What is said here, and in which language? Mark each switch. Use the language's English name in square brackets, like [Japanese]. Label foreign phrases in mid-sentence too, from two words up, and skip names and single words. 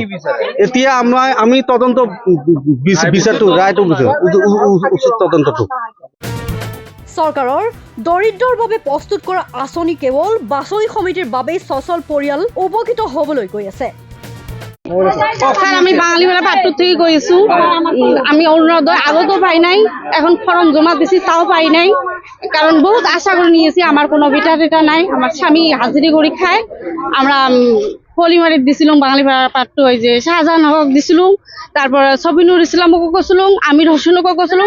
[Assamese] এতিয়া আমি তদন্ত বিচাৰটো, ৰায়টো উচিত তদন্তটো। চৰকাৰৰ দৰিদ্ৰৰ বাবে প্ৰস্তুত কৰা আঁচনি কেৱল বাছনি সমিতিৰ বাবেই সচল পৰিয়াল উপকৃত হ'বলৈ গৈ আছে। [Bangla] আমি বাঙালিবেলা পাট্টু থেকে গেছো, আমি অরুণোদয় আগতো পাই নাই, এখন ফর্ম জমা দিছি তাও পাই নাই। কারণ বহুত আশা করে নিয়েছি, আমার কোনো বেটা টেটা নাই, আমার স্বামী হাজিরি করে খায়। আমরা পলিমারিত দিছিলাম বাঙালি পাট্টু, ওই যে শাহজাহান হক দিছিলাম, তারপর সবিনুর ইসলামকে করছিলাম, আমির হোসেনকে করছিলাম।